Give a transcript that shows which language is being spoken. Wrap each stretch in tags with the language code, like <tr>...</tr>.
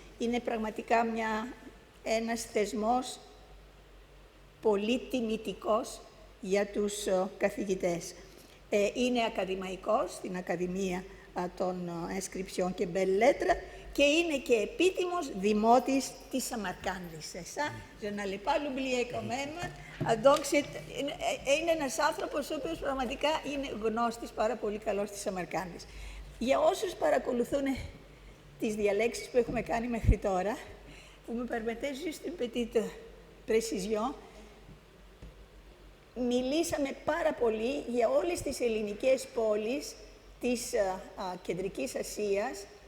<el>Είναι πραγματικά ένας θεσμός πολύ τιμητικός για τους καθηγητές. Είναι ακαδημαϊκός στην Ακαδημία των Inscriptions και Belles Lettres και είναι και επίτιμος δημότης της Σαμαρκάνδης.</el> <fr>Je n'allais pas l'oublier quand même.</fr> <el>Donc, είναι ένας άνθρωπος ο οποίος πραγματικά είναι γνώστης πάρα πολύ καλός της Σαμαρκάνδης. Για όσους παρακολουθούν τις διαλέξεις που έχουμε κάνει μέχρι τώρα, που</el> <fr>me permettez juste une petite précision,</fr> <el>μιλήσαμε πάρα πολύ για όλες τις ελληνικές πόλεις της Κεντρικής Ασίας</el>